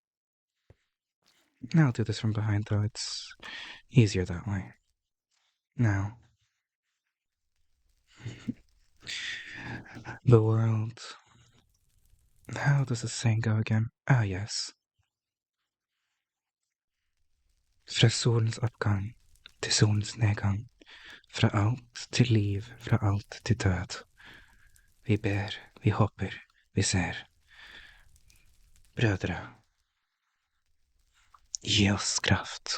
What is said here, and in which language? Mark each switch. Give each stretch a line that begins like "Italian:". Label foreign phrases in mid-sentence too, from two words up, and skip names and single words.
English: I'll do this from behind, though. It's easier that way. Now. The world. How does the saying go again? Ah, yes.
Norwegian: Fra solens oppgang til solens nedgang. Fra alt til liv, fra alt til død. Vi ber, vi hopper, vi ser. Brødre. Gi oss kraft.